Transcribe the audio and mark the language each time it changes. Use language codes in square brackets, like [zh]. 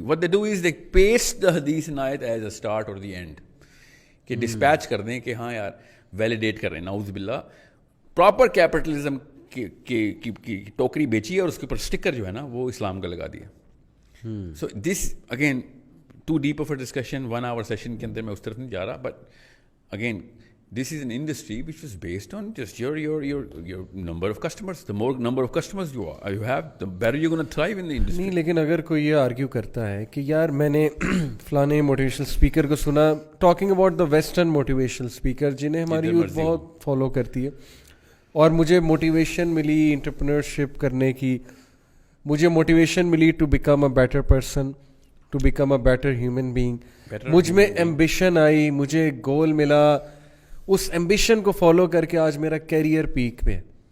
[en] what they do is they paste the हदीस and आयत as a start और the end, [hi] कि dispatch कर दें कि हाँ यार वैलिडेट कर रहे हैं. [en] नाउज़ बिल्लाह. [hi] प्रॉपर कैपिटलिज्म की टोकरी बेची है और उसके ऊपर स्टिकर जो है ना वो इस्लाम का लगा दिया. [en] so this again too deep of a discussion, [hi] 1 hour session के अंदर मैं उस तरफ नहीं जा रहा. [en] But again this is an industry which was based on just your number of customers. The more number of customers you have, the better you're going to thrive in the industry. [hi] नहीं, लेकिन अगर कोई ये argue करता है कि यार मैंने फलाने मोटिवेशनल स्पीकर को सुना, [en] talking about the western motivational speaker [hi] जिन्हें हमारी यूथ बहुत फॉलो करती है, और मुझे मोटिवेशन मिली एंटरप्रेन्योरशिप करने की, मुझे motivation milli [en] to become a better person, to become a better human being, [hi] मुझ में एम्बिशन आई, मुझे गोल मिला, उस एम्बिशन को फॉलो करके आज मेरा कैरियर पीक पे है.